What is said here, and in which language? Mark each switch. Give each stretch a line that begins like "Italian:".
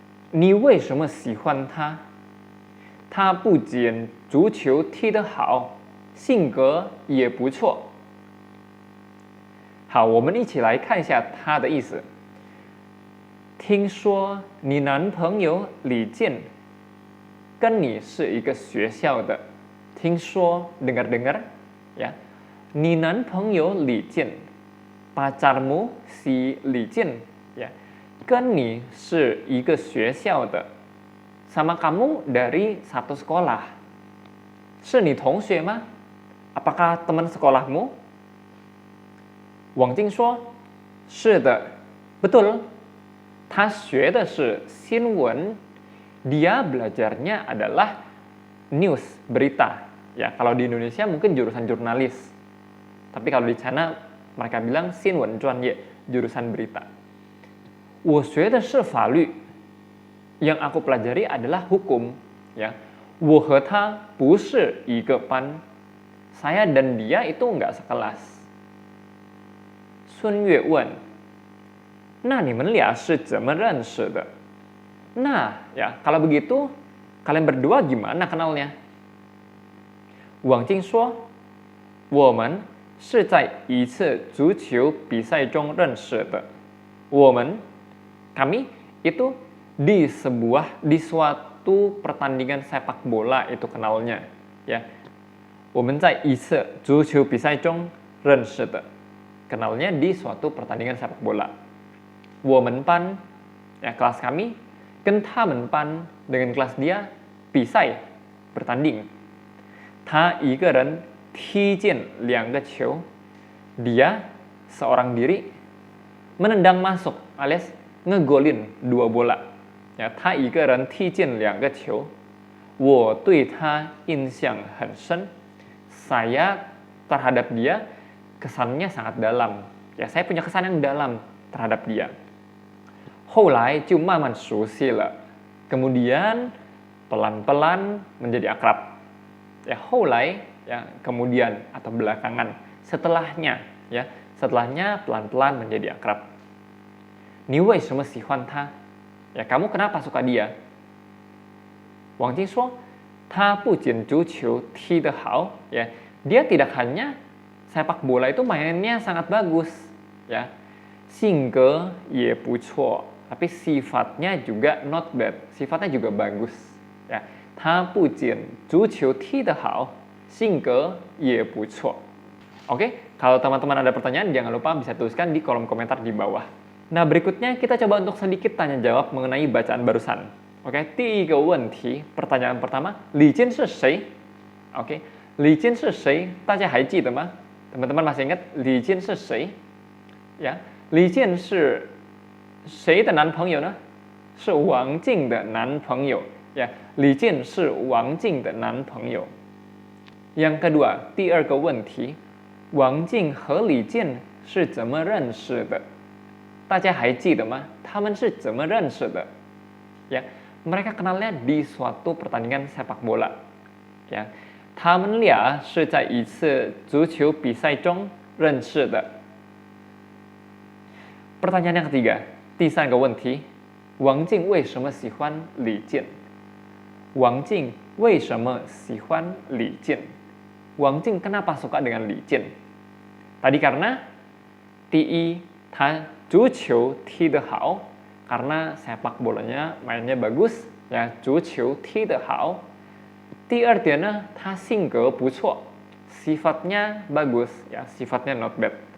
Chinese: 你为什么喜欢他？他不仅足球踢得好，性格也不错。好，我们一起来看一下他的意思。听说你男朋友李健跟你是一个学校的。听说
Indonesian: dengar-dengar ya.
Chinese: 你男朋友李健
Indonesian: pacarmu si Li Jin ya.
Chinese: 跟你是一个学校的
Indonesian: sama kamu dari satu sekolah.
Chinese: 是你同学吗？
Indonesian: Apakah teman sekolahmu? Wang Jing
Chinese: 说，是的，
Indonesian: betul.
Chinese: 他学的是新闻。
Indonesian: Dia belajarnya adalah news, berita. Ya, kalau di Indonesia mungkin jurusan jurnalis. Tapi kalau di sana mereka bilang 新闻专业, jurusan berita.
Chinese: 我学的是法律.
Indonesian: Yang aku pelajari adalah hukum.
Chinese: Ya, 我和他不是一个班.
Indonesian: Saya dan dia itu nggak sekelas.
Chinese: Sun Yue 问，那你们俩是怎么认识的？
Indonesian: Nah, ya, kalau begitu, kalian berdua gimana kenalnya?
Chinese: Wang Jing 说，我们是在一次足球比赛中认识的。
Indonesian: 我们, kami, itu di suatu pertandingan sepak bola itu kenalnya.
Chinese: Ya, 我们在一次足球比赛中认识的.
Indonesian: Kenalnya di suatu pertandingan sepak bola.
Chinese: 我们班,
Indonesian: ya, kelas kami,
Chinese: 跟他们班
Indonesian: dengan kelas dia
Chinese: 比赛
Indonesian: bertanding.
Chinese: 他一个人踢进2个球.
Indonesian: Dia seorang diri menendang masuk alias ngegolin 2 bola.
Chinese: Ya, 他一个人踢进2个球. 我对他印象很深.
Indonesian: Saya terhadap dia kesannya sangat dalam. Ya, saya punya kesan yang dalam terhadap dia.
Chinese: 后来就慢慢熟悉了.
Indonesian: Kemudian pelan-pelan menjadi akrab. Ya, 后来 ya, kemudian atau belakangan, setelahnya ya, setelahnya pelan-pelan menjadi akrab.
Chinese: 你为什么喜欢他?
Indonesian: Ya, kamu kenapa suka dia?
Chinese: 王晶说，他不仅足球踢得好,
Indonesian: ya, dia tidak hanya sepak bola itu mainnya sangat bagus, ya,
Chinese: 性格也不错,
Indonesian: tapi sifatnya juga not bad, sifatnya juga bagus, ya.
Chinese: 他不仅足球踢得好, 性格也不错.
Indonesian: Oke, kalau teman-teman ada pertanyaan jangan lupa bisa tuliskan di kolom komentar di bawah. Nah, berikutnya kita coba untuk sedikit tanya jawab mengenai bacaan barusan.
Chinese: Oke, 第一个问题,
Indonesian: pertanyaan pertama,
Chinese: 李健是谁? Oke, 李健是谁?大家还记得吗?
Indonesian: Teman-teman masih ingat
Chinese: 李健是谁? Ya, 李健是谁的男朋友呢? 是王静的男朋友.Ya, 李健是王静的男朋友.
Indonesian: Yang kedua,
Chinese: 第二个问题, 王静和李健是怎么认识的? 大家还记得吗?他们是怎么认识的?
Indonesian: Ya, mereka kenalnya di suatu pertandingan sepak bola.
Chinese: Ya, 他们俩是在一次足球比赛中认识的.
Indonesian: Pertanyaan yang ketiga,
Chinese: 第三个问题, 王静为什么喜欢李健? 王静为什么喜欢李健?
Indonesian: Wang Jing kenapa suka dengan Li Jian? Tadi karena
Chinese: 第一, 他足球踢得好,
Indonesian: karena sepak bolanya mainnya bagus, ya,
Chinese: 足球踢得好. 第二点呢, 他性格不错,
Indonesian: sifatnya bagus, ya, sifatnya not bad.